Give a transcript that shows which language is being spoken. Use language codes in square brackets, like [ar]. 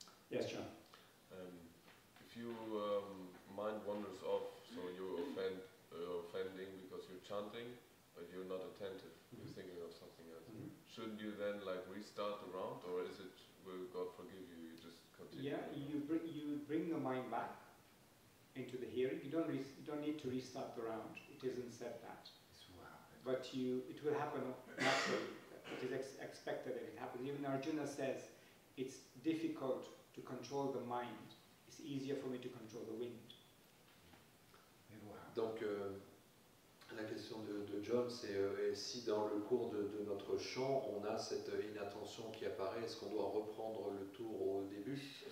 [en] Yes, John. If you mind wanders off, so you're offending because you're chanting, but you're not attentive, you're thinking of something else. Mhm. Shouldn't you then like restart the round, or is it, will God forgive you, you just continue? Yeah, you bring the mind back into the hearing. You don't need to restart the round. It isn't said that. This will happen. But it will happen naturally. It is expected that it happens. Even Arjuna says, it's difficult to control the mind. It's easier for me to control the wind. It will happen. [fr] Donc, la question de John, c'est si dans le cours de notre chant, on a cette inattention qui apparaît, est-ce qu'on doit reprendre le tour au début?